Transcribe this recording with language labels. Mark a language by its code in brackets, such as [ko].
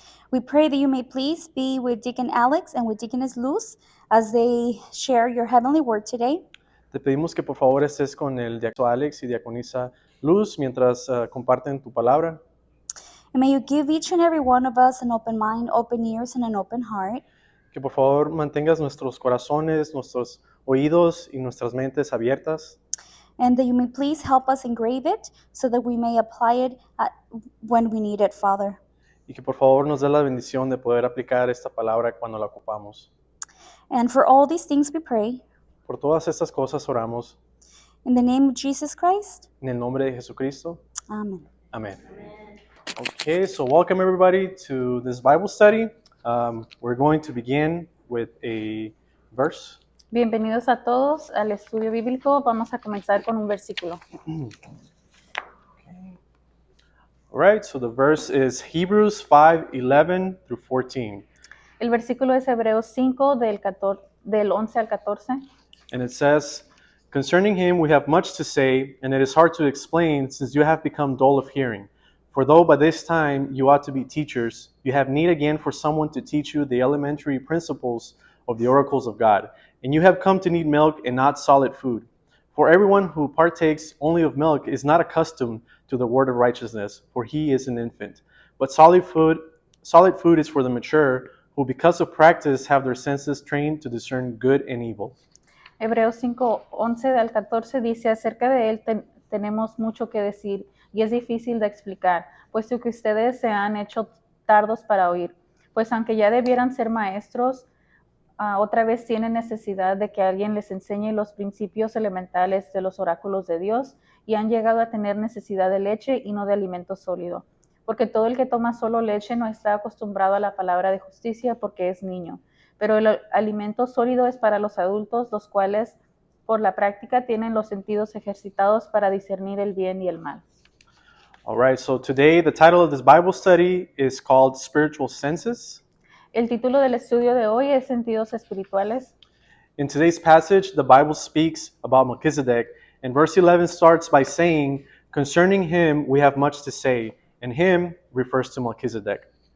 [en] We pray that you may please be with Deacon Alex and with Deaconess Luz as they share your heavenly word today. [es] Te pedimos que por favor estés con el diácono Alex y diaconisa Luz mientras comparten tu palabra. [en] And may you give each and every one of us an open mind, open ears, and an open heart. [es] Que por favor mantengas nuestros corazones, nuestros oídos y nuestras mentes abiertas. [en] And that you may please help us engrave it so that we may apply it when we need it, Father. [es] Y que por favor nos dé la bendición de poder aplicar esta palabra cuando la ocupamos. [en] And for all these things we pray. [es] Por todas estas cosas oramos. [en] In the name of Jesus Christ. [es] En el nombre de Jesucristo. [en] Amen. Amen. Okay, so welcome everybody to this Bible study. We're going to begin with a verse. [es] Bienvenidos a todos al estudio bíblico. Vamos a comenzar con un versículo. [en] All right, so the verse is Hebrews 5:11 through 14. [es] El versículo es Hebreos 5 del 11 al 14. [en] And it says, "Concerning him we have much to say, and it is hard to explain since you have become dull of hearing. For though by this time you ought to be teachers, you have need again for someone to teach you the elementary principles of the oracles of God. And you have come to need milk and not solid food. For everyone who partakes only of milk is not accustomed to the word of righteousness, for he is an infant. But solid food is for the mature, who because of practice have their senses trained to discern good and evil." [es] Hebreos 5, 11 al 14 dice, acerca de él tenemos mucho que decir, y es difícil de explicar, puesto que ustedes se han hecho tardos para oír. Pues aunque ya debieran ser maestros, otra vez tienen necesidad de que alguien les enseñe los principios elementales de los oráculos de Dios, y han llegado a tener necesidad de leche y no de alimento sólido. Porque todo el que toma solo leche no está acostumbrado a la palabra de justicia porque es niño. Pero el alimento sólido es para los adultos, los cuales por la práctica tienen los sentidos ejercitados para discernir el bien y el mal. [en] All right, so today the title of this Bible study is called Spiritual Senses. [es] El título del estudio de hoy es Sentidos Espirituales. [en] In today's passage, the Bible speaks about Melchizedek, and verse 11 starts by saying, "Concerning him we have much to say," and him refers to Melchizedek.